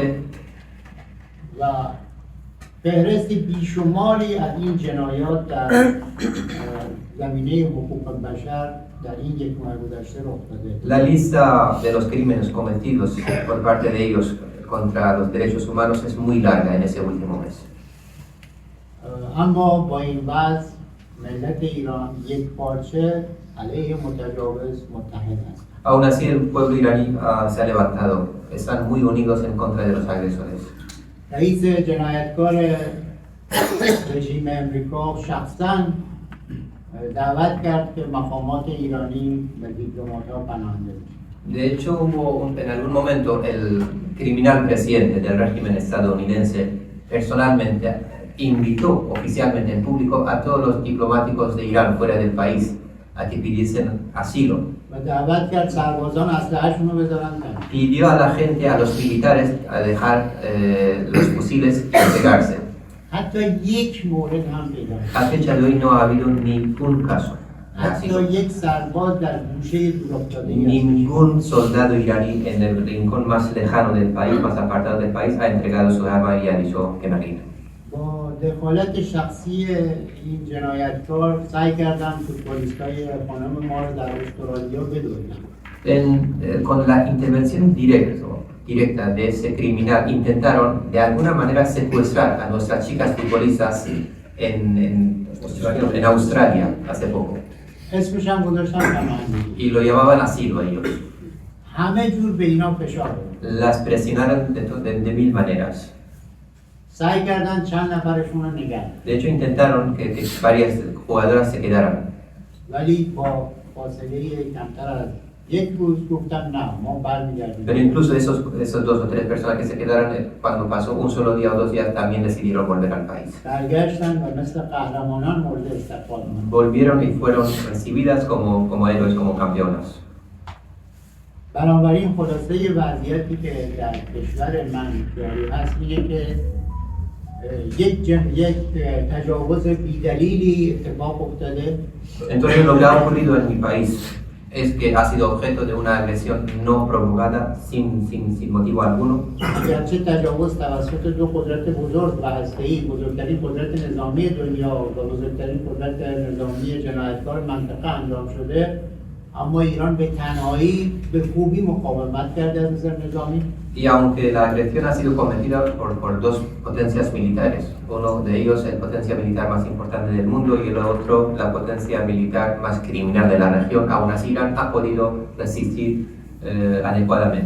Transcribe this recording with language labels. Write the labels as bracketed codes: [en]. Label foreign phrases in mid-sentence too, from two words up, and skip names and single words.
[fa] و فهرست بیشماری از این جنایات در زمینه حقوق بشر در این یک ماه گذشته رخ داده. [es] La lista de los crímenes cometidos por parte de ellos contra los derechos humanos es muy larga en ese último mes. [fa] اما با این وضع ملت ایران یک پارچه علیه متجاوز متحد است. [es] Aún así, el pueblo iraní se ha levantado, están muy unidos en contra de los agresores. [fa] رئیس جنایتکار رژیم امریکا شخصاً دعوت کرد که مقامات ایرانی به دیپلمات‌ها پناهنده بشن. [es] De hecho, en algún momento el criminal presidente del régimen estadounidense personalmente invitó oficialmente en público a todos los diplomáticos de Irán fuera del país a que pidiesen asilo. [fa] و دعوت کرد سربازان اسلحه‌شون رو بذارن کنار. [es] Pidió a la gente, a los militares, a dejar los fusiles y entregarse. [fa] حتی یک مورد هم پیدا [es] A fecha de hoy no ha habido ningún caso. de [fa] حتی [es] asilo. [fa] یک سرباز در گوشه دورافتاده [es] Ningún soldado iraní en el rincón más lejano del país, más apartado del país, ha entregado su arma y ha dicho que me rindo. [fa] با دخالت شخصی این جنایتکار سعی کردن فوتبالیستای خانم ما رو در استرالیا بدوزن. [es] Con la intervención directa de ese criminal, intentaron de alguna manera secuestrar a nuestras chicas futbolistas en Australia hace poco. [fa] اسمش هم گذاشتن پناهندگی. [es] Y lo llamaban asilo ellos. [fa] همه جور به اینا فشار دادن. [es] Las presionaron de mil maneras. [fa] سعی کردن چند نفرشون رو نگه دارن. [es] De hecho, intentaron que varias jugadoras se quedaran. [fa] ولی با فاصله کمتر از یک روز گفتن نه ما برمیگردیم. [es] Pero incluso esos 2 o 3 personas que se quedaron, cuando pasó un solo día o 2 días, también decidieron volver al país. [fa] برگشتن و مثل قهرمانان مورد استقبال شدن. [es] Volvieron y fueron recibidas como héroes, como campeonas. [fa] بنابراین خلاصه وضعیتی که در کشور من جاری هست اینه که یک تجاوز بی‌دلیلی اتفاق افتاده. [es] Entonces lo que ha ocurrido en mi país es que ha sido objeto de una agresión no provocada, sin motivo alguno. [fa] اگرچه تجاوز توسط دو قدرت بزرگ و هسته‌ای، بزرگترین قدرت نظامی دنیا و بزرگترین قدرت نظامی جنایتکار منطقه انجام شده، اما ایران به تنهایی به خوبی مقاومت کرده از نظر نظامی. [es] Y aunque la agresión ha sido cometida por 2 potencias militares, uno de ellos el potencia militar más importante del mundo y el otro la potencia militar más criminal de la región, aún así Irán ha podido resistir adecuadamente.